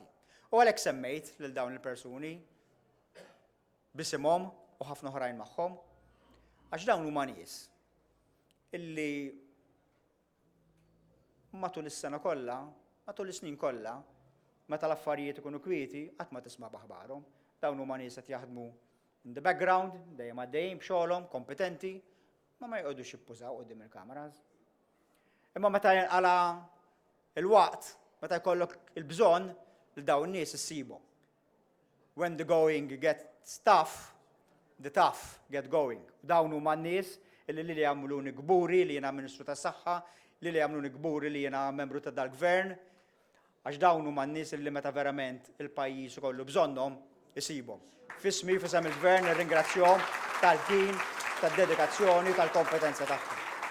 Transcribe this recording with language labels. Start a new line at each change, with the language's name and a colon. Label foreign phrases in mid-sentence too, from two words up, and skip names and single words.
Maltese: U għalhekk semmejt lil dawn il-persuni bisimhom u ħafna oħrajn magħhom, għax dawn huma nies illi matul is-sena kollha, matul is-snin kollha, meta l-affarijiet ikunu kwieti qatt ma tisma' b'aħbarhom. Dawn huma nies qed jaħdmu
English: in the background,
Maltese: dejjem għaddejjin b'xogħolhom, kompetenti, ma jqogħdux jippużaw quddiem il-kameras. Imma meta jinqala il-waqt, meta jkollok il-bżonn li dawn in-nies issibhom.
English: When the going gets tough, the tough get going.
Maltese: Dawn huma n-nies li jagħmluni gburi li jiena Ministru tas-Saħħa, li jagħmluni gburi li jiena membru ta' dal-Gvern, għax dawn huma n-nies li meta verament il-pajjiż ikollu bżonnhom isibhom. Fismi fisem il-Gvern nirringrazzjahom tal-ħin, tad-dedikazzjoni, tal-kompetenza tagħhom.